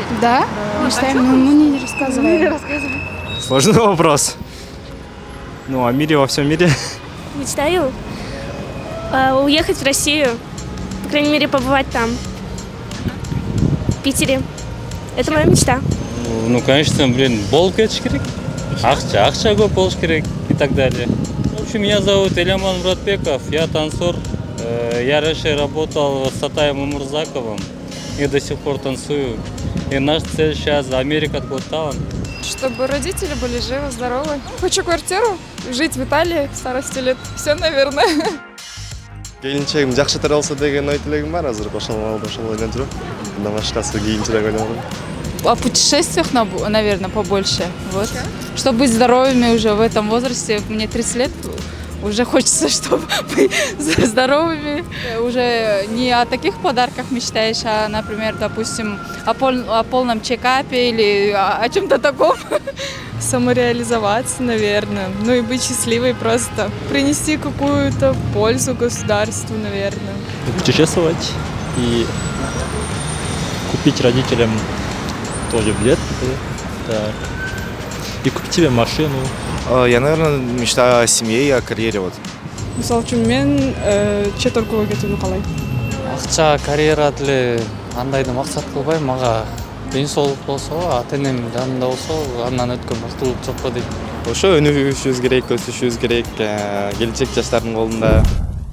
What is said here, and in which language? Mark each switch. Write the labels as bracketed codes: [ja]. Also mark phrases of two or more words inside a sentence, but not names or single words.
[ru] Да, мечтаем, но мы не рассказываем. Сложный вопрос. Ну, о мире во всем мире. Мечтаю уехать в Россию, по крайней мере, побывать там, в Питере. Это моя мечта. Ну, конечно, [ky] болу кетиш керек, акча көп болуш керек [ru] и так далее. В общем, меня зовут Эляман Муратбеков, я танцор. Я раньше работал с Атаем Умурзаковым и до сих пор танцую. И наша цель сейчас Америка Got Talent. Чтобы родители были живы, здоровы. Хочу квартиру, жить в Италии в старости лет. Все, наверное. [ky] Келинчегим жакшы таралса деген ой тилегим бар, азыр ошол ойлонуп жүрөм. Мындан башкасы кийинчерээк ойлонот. [ru] О путешествиях, наверное, побольше. Вот. Чтобы быть здоровыми уже в этом возрасте, мне 30 лет, уже хочется, чтобы быть здоровыми. Уже не о таких подарках мечтаешь, а, например, допустим, о полном чекапе или о чем-то таком. Самореализоваться, наверное. Ну и быть счастливой просто. Принести какую-то пользу государству, наверное. Путешествовать и купить родителям тоже билет. Так. И купить себе машину. Я, наверное, мечтаю о семье и о карьере. Вот. [ky] Мисал үчүн мен чет өлкөгө кетүүнү каалайм. Акча, карьера деле андайды максат кылбайм, мага ден соолук болсо, ата энем жанында болсо, андан өткөн бактылык жок го дейм. Ошо өнүгүшүбүз керек, өсүшүбүз керек, келечек жаштардын колунда.